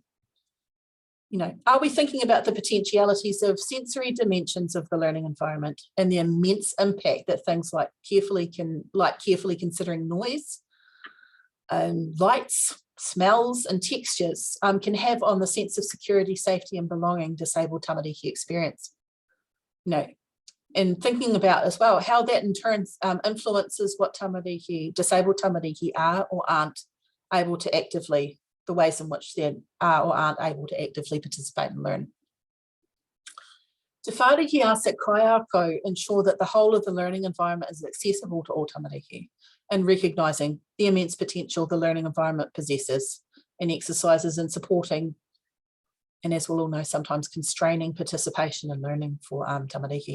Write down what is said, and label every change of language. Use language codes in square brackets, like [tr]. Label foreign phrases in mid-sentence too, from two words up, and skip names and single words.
[en] You know, are we thinking about the potentialities of sensory dimensions of the learning environment and the immense impact that things like carefully considering noise, lights, smells, and textures can have on the sense of security, safety, and belonging disabled tamariki experience? You know, and thinking about as well how that in turn influences what disabled tamariki are or aren't able to actively, the ways in which they are or aren't able to actively participate and learn. Te whāriki asks that Ohu Ako ensure that the whole of the learning environment is accessible to all tamariki, and recognising the immense potential the learning environment possesses and exercises in supporting, and as we'll all know, sometimes constraining participation and learning for tamariki.